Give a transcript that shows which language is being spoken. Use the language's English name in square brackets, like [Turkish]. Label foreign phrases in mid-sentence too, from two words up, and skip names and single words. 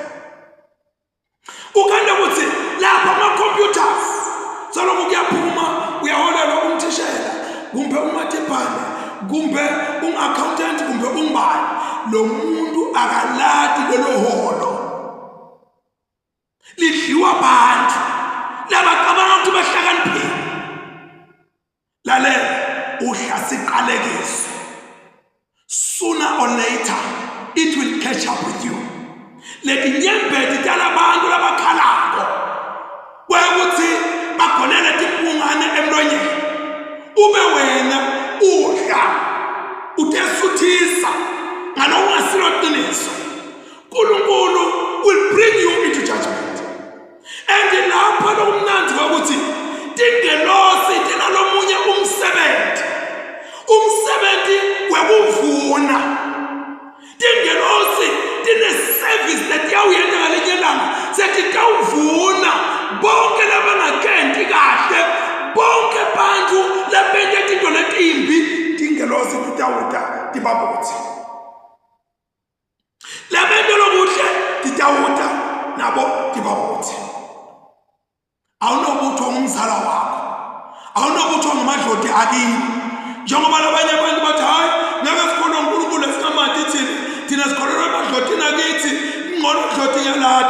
[Swati] Ukhanda ukuthi lapha ama-computers salokhu kuyaphuma uyaholela umthishela kumbe umatipana kumbe accountant kumbe umbani lo muntu akalati lelo holo lidliwa abantu labacabanga ukuthi bahlakaniphile. Lalela uhlasiqalekiso, [English] sooner or later it will catch up with you. [Swati] Letinyembeti talabantu labakhalako kwekuthi bagonele timpungane emlonyeni ube wena udla utesuthisa ngalo ungasilo qiniso. [English] uNkulunkulu will bring you into judgment. [Swati] And lapha lokumnandi ukuthi tingelosi tinalomunye umsebenzi wekuvuna. Tingelosi tine-service letiyawuyenza ngalinye ilanga setitawuvuna bonke labangakenti kahle, bonke bantu labente tinto letimbi tingelosi titawuta tibabuthi. Labente lokuhle titawuta nabo tibabuthi. Awunokuthiwa ngumzala wakho, awunokuthiwa ngumadlodi akini. Njengoba labanye abantu bathi hayi ngeke sikhona uNkulunkulu esingamati thina sikholelwa emadlodini akithi ingqondo idlodi yalada.